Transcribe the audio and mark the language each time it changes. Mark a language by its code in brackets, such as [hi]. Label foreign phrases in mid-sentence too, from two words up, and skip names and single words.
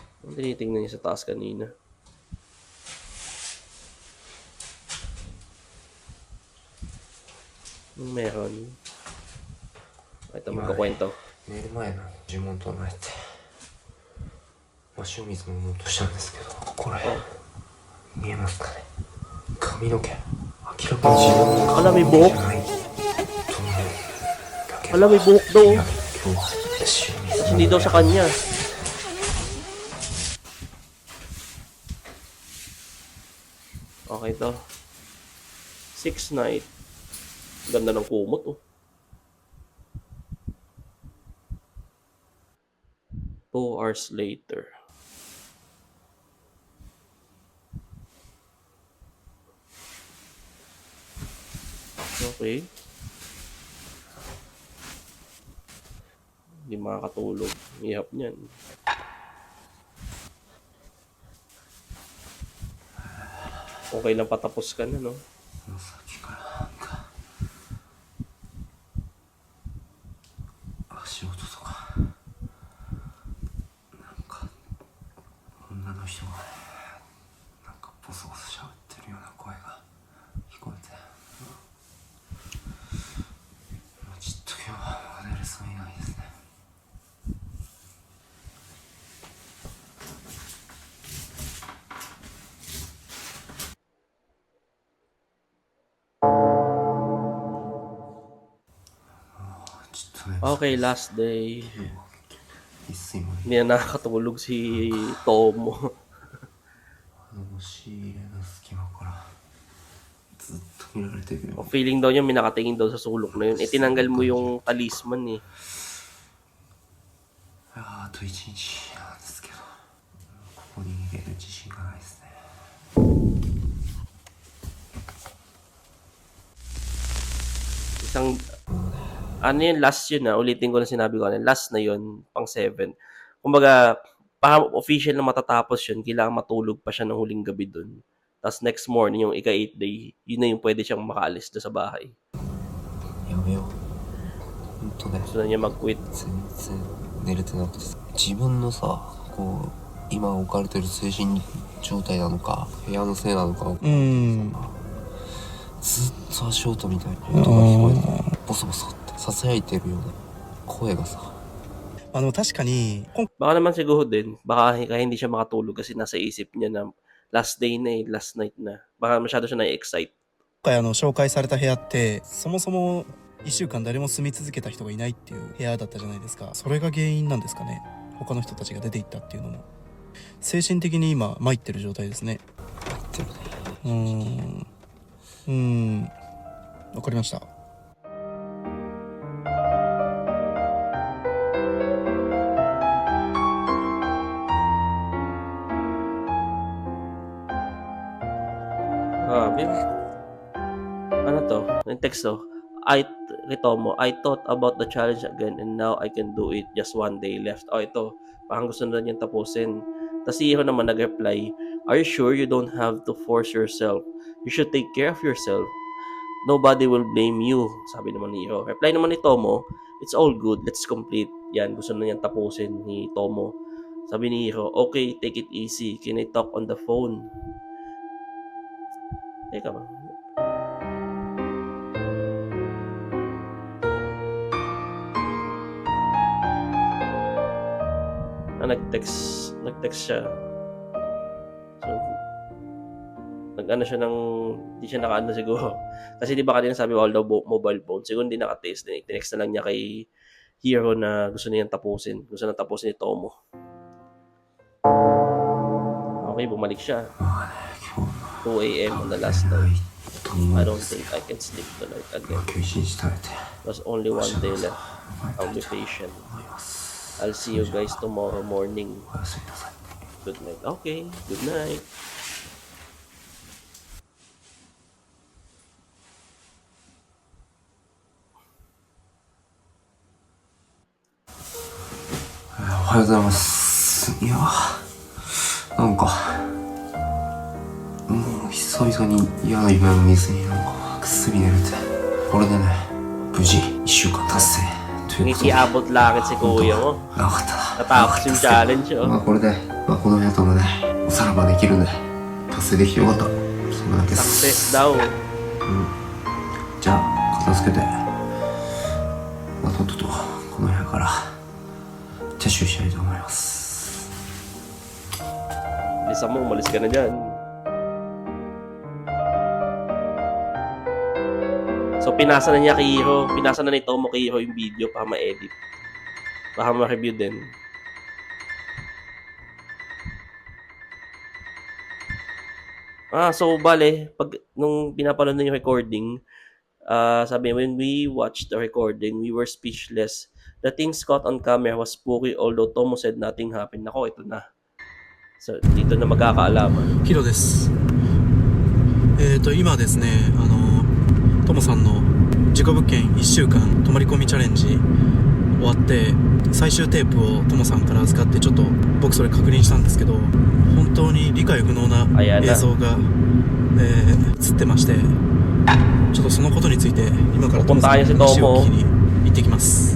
[tl] Ang tinitingnan niya sa taas kanina. Meron. Ito, magkukwento. [ja] 寝る前の呪文唱えて、まあ、清水も飲もうとしたんですけど、これ見えますかね、髪の毛明らかに自分の [tl] Alam, may [ja] 髪の毛 [tl] buhok. [ja] じゃないと思うだけど [tl] Alam, may buhok daw. [ja] いや今日は清水 [tl] Hindi daw sa kanya. Okay to. 6 night. Ganda ng kumot, oh. [en] 2 hours later. Okay. [tl] Hindi makakatulog. Ihap niyan. Okay lang patapos ka na, no? [ja] さっきからなんか足音とかなんか女の人がなんかボソボソ喋ってるような声が聞こえて、もうちょっと今日は寝れそうにないですね。ちょっとね [en] Okay, last day. [ja] 一睡も [tl] Hindi na nakakatulog si Tomo. [ja] 押し入れの隙間からずっと見られてるよ。 [tl] Feeling daw niya may nakatingin daw sa sulok na yun. Eh, tinanggal mo yung talisman eh. [ja] あと一日なんですけど、ここに逃げる自信がないですね。 [tl] Isang, ano yun, last yun na. Ulitin ko na sinabi ko na. Last na yun, pang 7. Kumbaga, para official na matatapos yun, kailangan matulog pa siya ng huling gabi dun. Tapos [en] next morning, [tl] yung ika-8 day, yun na yung pwede siyang makaalis doon sa bahay. [ja] やめよう。本当ね。 [tl] Gusto na niya mag-quit. [ja] 全然寝れてなくてさ、自分のさ、こう今置かれてる精神状態なのか、部屋のせいなのか、ずっと足音みたいな音が聞こえて、ボソボソってささやいてるような声がさ。でも確かに、 [tl] Baka naman siguro din, baka kaya hindi siya makatulog kasi nasa isip niya na [en] last day [tl] na eh, [en] last night [tl] na. Baka masyado siya na-excite. [ja] 今回紹介された部屋ってそもそも1週間誰も住み続けた人がいないっていう部屋だったじゃないですか。それが原因なんですかね。他の人たちが出ていったっていうのも精神的に今参ってる状態ですね。わかりました。 [tl] Ano to? Yung text to. [en] Ritomo, I thought about the challenge again and now I can do it. Just one day left. [tl] Oh, ito. Parang gusto na niyang tapusin. Tapos si Hiro naman nag-reply, [en] are you sure you don't have to force yourself? You should take care of yourself. Nobody will blame you. [tl] Sabi naman ni Hiro. Reply naman ni Tomo, [en] it's all good. Let's complete. [tl] Yan, gusto na niyang tapusin ni Tomo. Sabi ni Hiro, [en] okay, take it easy. Can I talk on the phone? [tl] Teka ba? Nag-text siya. So, nag-ano siya ng, hindi siya naka-ano siguro. Kasi di ba kanina sabi all daw [en] mobile phone, [tl] siguro hindi naka-text din. Tinext na lang niya kay Hiro na gusto niyang tapusin. Gusto na tapusin ni Tomo. Okay, bumalik siya. [en] 2 a.m. on the last night. I don't think I can sleep tonight again. [ja] 今日一日耐えて [en] There's only one day left. I'll be patient. [ja] 思います。 [en] I'll see you guys tomorrow morning. [ja] おやすみなさい。 [en] Good night. Okay, good night. [ja] おはようございます。いやなんかもう久々に嫌な夢を見ずになんかぐっすり寝れて、これでね無事1週間達成ということで、 [tl] Ngiti-abot langit si kuya mo. [ja] 長かったな。 [tl] Natapos yung challenge, oh. [ja] まあこれでまあこの部屋とのねおさらばできるんで達成できてよかった。そんなだけです。 [tl] Success daw. [ja] じゃあ片付けて、まあ、とっととこの部屋から撤収したいと思います。 [tl] Bisa mo, umalis ka na dyan. So, pinasa na niya kay Hiro. Pinasa na ni Tomo kay Hiro yung video para ma-edit. Baka ma-review din. So, bale, nung pinapanood na yung recording, sabi, [en] when we watched the recording, we were speechless. The things caught on camera was spooky, although Tomo said nothing happened. [tl] Nako, ito na. So, dito na magkakaalaman. [ja] ヒロです。今ですね、トモさんの事故物件1週間泊まり込みチャレンジ終わって、最終テープをトモさんから預かってちょっと僕それ確認したんですけど、本当に理解不能な映像が、映ってまして、ちょっとそのことについて今からトモさんの話を聞きに行ってきます。